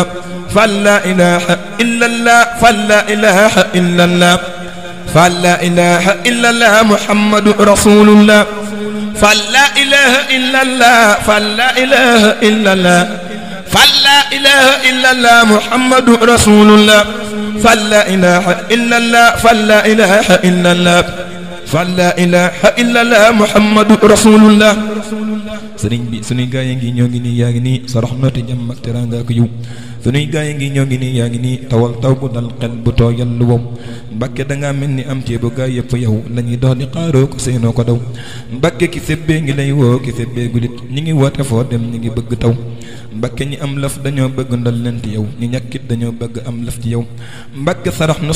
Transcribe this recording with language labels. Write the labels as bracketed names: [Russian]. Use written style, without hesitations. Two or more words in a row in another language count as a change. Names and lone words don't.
[Arabic] فلا إله إلا الله فلا إله إلا الله فلا إله إلا الله محمد رسول الله فلا إله إلا الله فلا إله إلا الله فلا إله إلا الله محمد رسول الله فلا إله إلا الله فلا إله إلا الله فلا إله إلا الله محمد رسول الله [Wolof] sëriñ bi sunuy gaa yi ngi ñoo ngi nii yaa ngi nii sa raxmati jàmm ak teraanga ak yiw sunuy gaa yi ngi ñoo ngi nii yaa ngi nii tawal taw bu dal xel bu tooyal lu wow Mbàkke dangaa mel ni am ceebu gaa yëpp yow lañuy dox di xaaroo ko seenoo ko daw Mbàkke ki sébbee ngi lay woo ki sébbee gulit ñi ngi woote foo dem ñi ngi bëgg taw Mbàkke ñi am laf dañoo bëgg ndol leen ci yow ñi ñàkkit dañoo bëgg am laf ci yow Mbàkke sarax nos